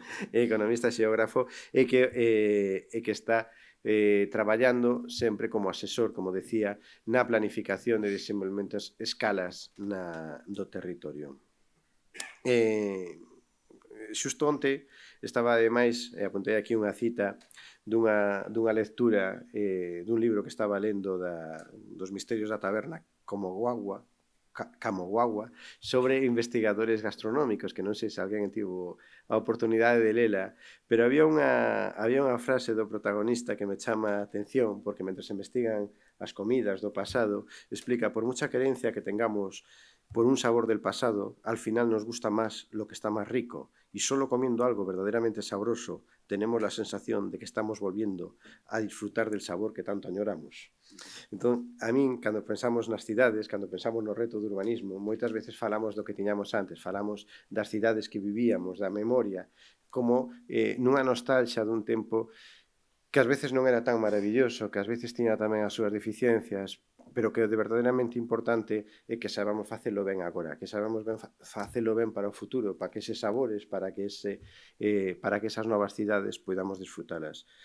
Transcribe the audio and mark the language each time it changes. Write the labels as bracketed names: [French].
[Galician] Economista, xeógrafo, e que está traballando sempre como asesor, como decía, na planificación de desenvolvementos escalas do territorio. Xusto onte estaba, ademais, apuntei aquí unha cita dunha lectura dun libro que estaba lendo dos Misterios da Taberna, Camoguagua sobre investigadores gastronómicos, que non sei se alguén tivo a oportunidade de lela, pero había unha frase do protagonista que me chama a atención, porque mentre se investigan as comidas do pasado, explica, [Spanish] por mucha querencia que tengamos por un sabor del pasado, al final nos gusta más lo que está más rico, y solo comiendo algo verdaderamente sabroso tenemos la sensación de que estamos volviendo a disfrutar del sabor que tanto añoramos. [Galician] Entón, a min, cando pensamos nas cidades, cando pensamos no reto do urbanismo, moitas veces falamos do que tiñamos antes, falamos das cidades que vivíamos, da memoria, como nunha nostalgia dun tempo que ás veces non era tan maravilloso, que ás veces tiña tamén as súas deficiencias, pero que de verdadeiramente importante é que sabamos facelo ben agora, que sabamos ben facelo ben para o futuro, para que eses sabores, para que esas novas cidades podamos disfrutalas.